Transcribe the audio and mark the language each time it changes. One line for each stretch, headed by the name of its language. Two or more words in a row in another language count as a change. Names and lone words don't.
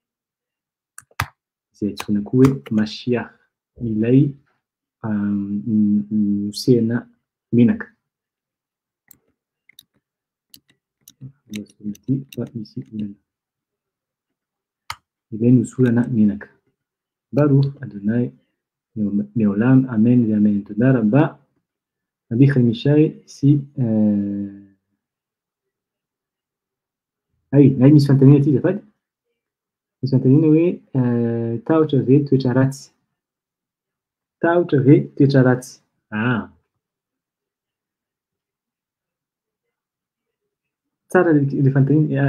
Malagasy: Izay antsoina koa hoe Mashiach, ilay nosehana menaka. Ilay nosorana menaka.
Hebrew: ברוך אדוני לעולם אמן ואמן. תודה רבה,
Malagasy: Rabbi Chemishai, si misy fanontaniana aty zafady? Misy fanontaniana hoe tahotra ve toetra ratsy? Tahotra ve toetra ratsy? Tsara le fanontaniana.